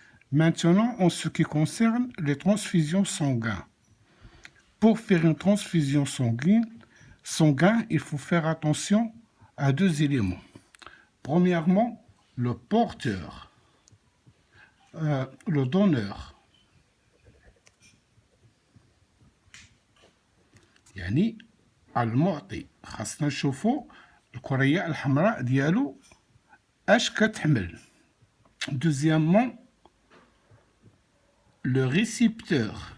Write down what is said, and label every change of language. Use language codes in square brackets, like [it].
[fr] Maintenant, en ce qui concerne les transfusions sanguines. Pour faire une transfusion sanguine, il faut faire attention à deux éléments. Premièrement, le porteur, le donneur. [ar] يعني المعطي خاصنا نشوفوا الكرية الحمراء ديالو اش كتحمل. [fr] Deuxièmement, le récepteur.